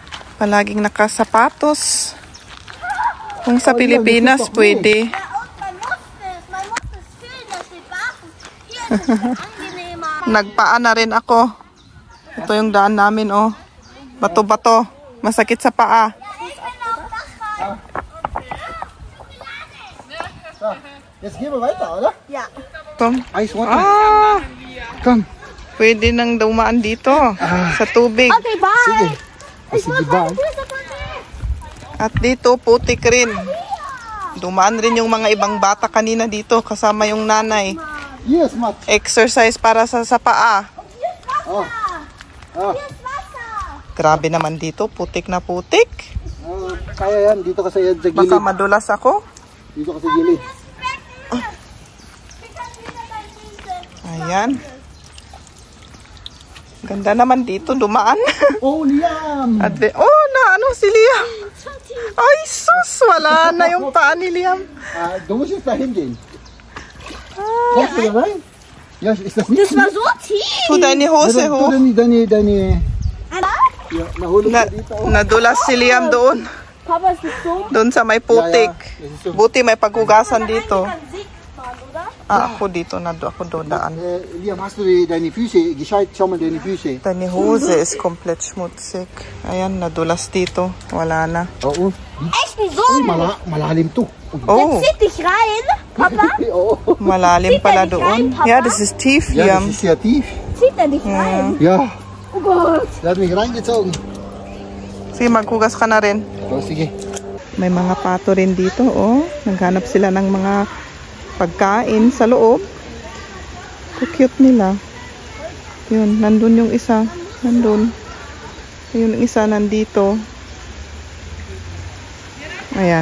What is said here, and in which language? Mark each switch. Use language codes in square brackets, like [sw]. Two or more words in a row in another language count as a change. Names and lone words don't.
[tl] Palaging nakasapatos. Kung sa Pilipinas, pwede. Nagpaa na rin ako. Ito yung daan namin, oh. Bato-bato. Masakit sa paa. [de] Jetzt gehen wir weiter, oder? Ja. [en] Ice water. Komm. [tl] Pwede nang dumaan dito. Sa tubig. [en] Okay, bye. [tl] Sige. Sige, bye. At dito, putik rin. Dumaan rin yung mga ibang bata kanina dito. Kasama yung nanay. [en] Yes, Matt. [tl] Exercise para sa paa. Grabe naman dito. Putik na putik. Kaya yan. Dito ka sa gilid. Baka madulas ako. Dito ka sa gilid. Ayan. Ganda naman dito. Dumaan. Oh, Liam. Si Liam. Ay, sus. Wala na yung paa ni Liam. [de] Du musst jetzt da hingehen. Kommst du da rein? Ja, ist das nicht? Das war so tief. Tu deine Hose hoch. Deine... Ja, [tl] nahulog ka dito. Nadulas si Liam doon. [de] Papa, ist das so? [tl] Doon sa may putik. [de] Ja. [tl] Buti may paghugasan dito. [de] Kann Sieg fahren, oder? [tl] Ako dito. Ako doon daan. [de] Liam, hast du deine Füße gescheit? Schau mal deine Füße. Deine Hose ist komplett schmutzig. [tl] Ayan, nadulas dito. Wala na. Oo. [de] Echt so? [tl] Malalim to. Oh, [de] Zieht dich rein, Papa. [tl] Oo. malalim pala [de] Zieht er dich [tl] doon. [de] rein, Papa? Ja, das ist tief, Ja, Liam. das ist sehr tief. Zieht er dich rein? Ja, Oh Gott. der hat mich reingezogen. [tl] Sige, maghugas ka na rin. Oh, sige. May mga pato rin dito, oh. Naghanap sila ng mga pagkain sa loob. Cute nila. Yun, nandun yung isa. Nandun. Yung isa nandito. Ayan.